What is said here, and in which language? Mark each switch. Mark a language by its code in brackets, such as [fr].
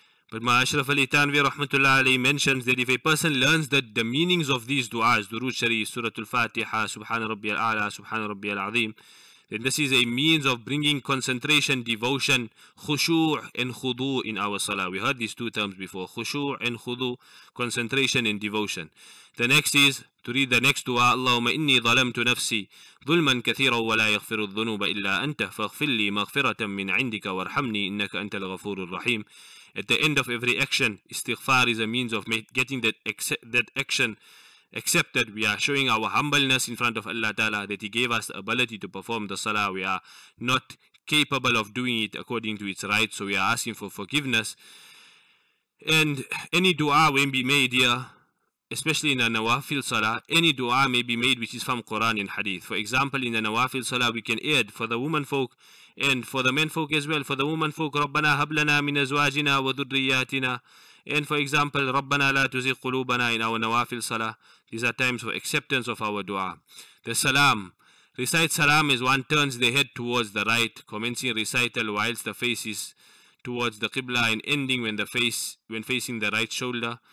[en] But Ashraf Ali Tanvi rahmatullah alayhi mentions that if a person learns the meanings of these du'as, Durood Sharif, Surah Al-Fatiha, Subhana Rabbiyal A'la, Subhana Rabbiyal Azim, then this is a means of bringing concentration, devotion, khushu' and khudu in our salah. We heard these two terms before, khushu' and khudu, concentration and devotion. The next is to read the next dua, Allahumma inni zalamtu nafsi [ar] ظلما كثيرا ولا يغفر الذنوب إلا أنت فاغفر لي مغفرة من عندك وارحمني إنك أنت الغفور الرحيم. [en] At the end of every action, istighfar is a means of getting that action accepted. We are showing our humbleness in front of Allah Ta'ala, that He gave us the ability to perform the salah. We are not capable of doing it according to its right, so we are asking for forgiveness. And any dua will be made here, especially in the nawafil salah. Any dua may be made which is from Quran and Hadith. For example, in the nawafil salah, we can add for the woman folk and for the men folk as well. For the woman folk, [ar] رَبَّنَا هَبْ لَنَا مِنْ أَزْوَاجِنَا وَذُرِّيَّاتِنَا. [en] And for example, [ar] رَبَّنَا لَا تُزِغْ قُلُوبَنَا [en] in our nawafil salah. These are times for acceptance of our dua. The salam. Recite salam as one turns the head towards the right, commencing recital whilst the face is towards the Qibla and ending when facing the right shoulder.